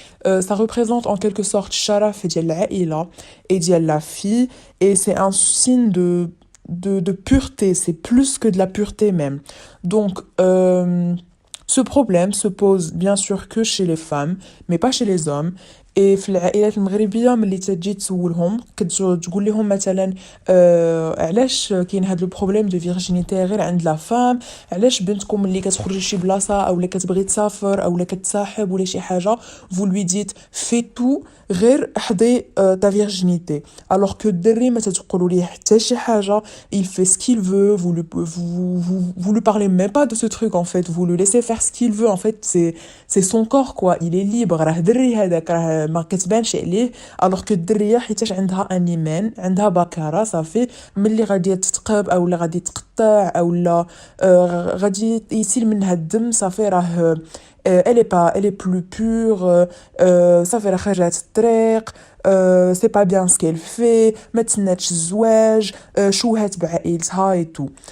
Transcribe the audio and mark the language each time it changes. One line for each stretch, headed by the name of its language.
French: Ça représente en quelque sorte sharaf
Arabic: ديال العائلة
French: et ديال la fille. Et c'est un signe de pureté. C'est plus que de la pureté même. Donc, ce problème se pose bien sûr que chez les femmes, mais pas chez les hommes.
Arabic: Et في العائلات المغربية ملي تجي تسولهم تقول لهم مثلا علاش كاين هذا البروبليم دو فيرجينيتي غير عند لا فام، علاش بنتكم ملي كتخرج لشي بلاصة اولا كتبغي تسافر اولا كتصاحب ولا شي حاجة
French: vous lui dites fais tout
Arabic: غير احضي ta virginité.
French: Alors que
Arabic: الدري ما تتقولوا ليه حتى شي حاجة،
French: il fait ce qu'il veut, vous lui parlez même pas de ce truc en fait, vous le laissez faire ce qu'il veut en fait, c'est son corps quoi, il est libre.
Arabic: راه دري هذاك راه ما كتبانش عليه. alors que الدريه حيتاش عندها ان ايمان، عندها بكاره صافي، ملي غادي تتقب او لا غادي تقطع او لا غادي يسيل منها الدم صافي راه
French: elle est plus pure.
Arabic: صافي راه خرجت الطريق.
French: c'est pas bien ce qu'elle fait،
Arabic: ما تسناتش الزواج، شوهت بعائلتها
French: et tout.